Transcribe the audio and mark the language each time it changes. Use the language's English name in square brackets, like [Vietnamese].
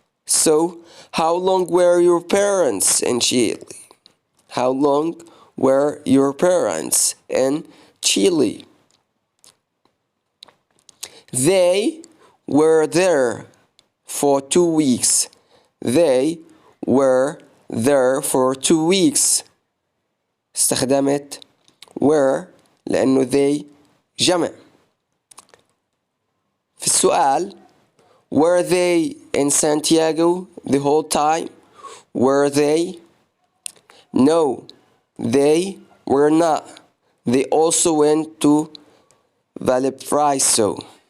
[English] So how long were your parents in Chile? How long were your parents in Chile? They were there for 2 weeks. They were there for 2 weeks. [Arabic] استخدمت were لأنه they جمع. في السؤال [English] were they in Santiago the whole time? Were they? No, they were not. They also went to Valparaiso.